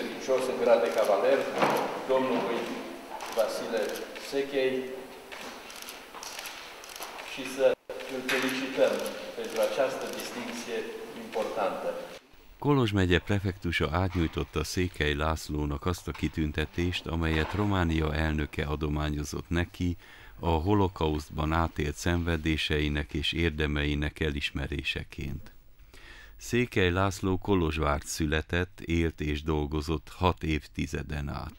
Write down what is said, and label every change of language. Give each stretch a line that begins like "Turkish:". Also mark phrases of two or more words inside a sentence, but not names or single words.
Romanian: jos în grad de cavaler, domnului Vasile Sechei, și să îl felicităm pentru această distincție importantă.
Hungarian: Kolozs megye prefektusa átnyújtotta Székely Lászlónak azt a kitüntetést, amelyet Románia elnöke adományozott neki a holokausztban átélt szenvedéseinek és érdemeinek elismeréseként. Székely László Kolozsvárt született, élt és dolgozott 6 évtizeden át.